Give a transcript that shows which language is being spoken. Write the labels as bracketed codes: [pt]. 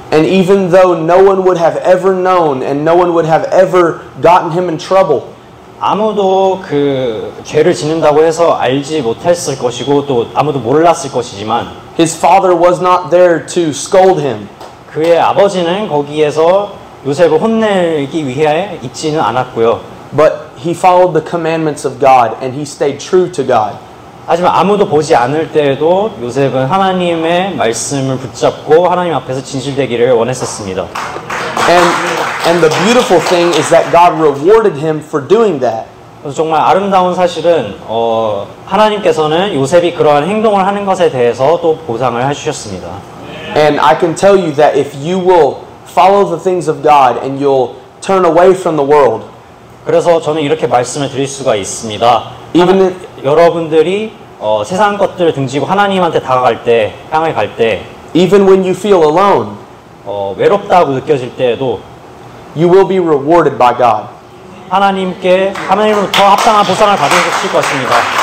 [en] And even though no one would have ever known and no one would have ever gotten him in trouble, [ko] 아무도 그 죄를 짓는다고 해서 알지 못했을 것이고 또 아무도 몰랐을 것이지만 [en] his father was not there to scold him. [ko] 그의 아버지는 거기에서 요셉을 혼내기 위해 있지는 않았고요. [en] But he followed the commandments of God and he stayed true to God. [ko] 하지만 아무도 보지 않을 때에도 요셉은 하나님의 말씀을 붙잡고 하나님 앞에서 진실되기를 원했었습니다. [en] And the beautiful thing is that God rewarded him for doing that. [ko] 그래서 정말 아름다운 사실은 하나님께서는 요셉이 그러한 행동을 하는 것에 대해서 또 보상을 해주셨습니다. [en] And I can tell you that if you will follow the things of God and you'll turn away from the world, [ko] 그래서 저는 이렇게 말씀을 드릴 수가 있습니다. [en] even [ko] 여러분들이 세상 것들을 등지고 하나님한테 다가갈 때, 향해 갈 때, [en] even when you feel alone, [ko] 외롭다고 느껴질 때에도 [en] you will be rewarded by God. [ko] 하나님으로부터 합당한 보상을 받으실 것입니다.